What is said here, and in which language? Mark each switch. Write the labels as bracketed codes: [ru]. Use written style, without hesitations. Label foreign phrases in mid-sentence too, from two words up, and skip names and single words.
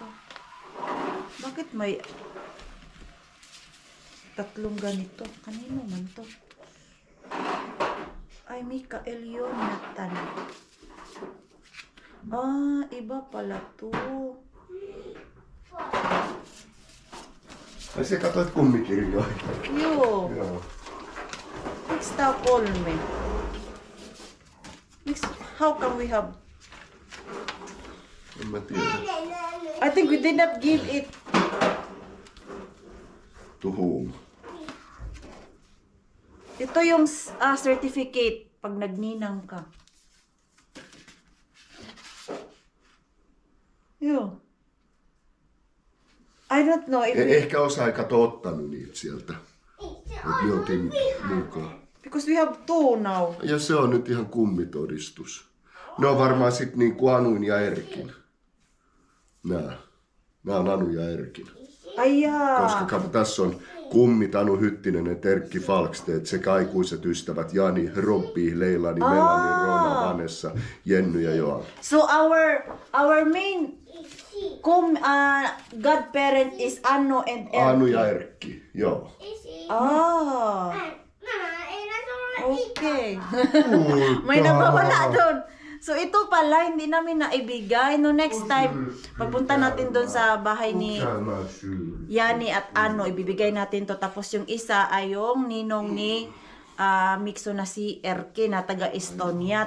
[tl] Bakit may tatlong ganito? Kanino man to? Ay, Mikael yun. Natan. Iba pala to. [fi] Ai sä katsoit kummikirjoja? Joo. Joo. Mixta polme. [en] Mix, how can we have? [fi] En mä tiedä. [en] I think we did not give it. To whom? [tl] Ito yung certificate pag nagninang ka. [fi] Joo. [en] I don't know if [fi] Ehkä osa ei kato ottanut niitä sieltä. Mut me otin mukaan. [en] because we have two now. [fi] Ja se on nyt ihan kummitodistus. Ne on varmaan sit niinku Anun ja Erkin. Nää on Anu ja Erkin. Ai jaa. Koska kato, tässä on kummit Anu Hyttinen, Erkki Falkstedt sekä aikuiset ystävät Jani, Robbi, Leilani, Melani, Rona, Vanessa, Jenny ja Joan. [en] So our main godparent is Anno and Erkki. [fi] Anu ja Erkki, joo. Ah. Mama, ei nää sulle [tl] Okay. May nabawala doon. So ito pala, hindi namin naibigay. No [en] next time, [tl] pagpunta natin doon sa bahay ni Yani at Ano, ibibigay natin to. Tapos yung isa ay yung ninong ni Mixo na si Erke na taga Estonia.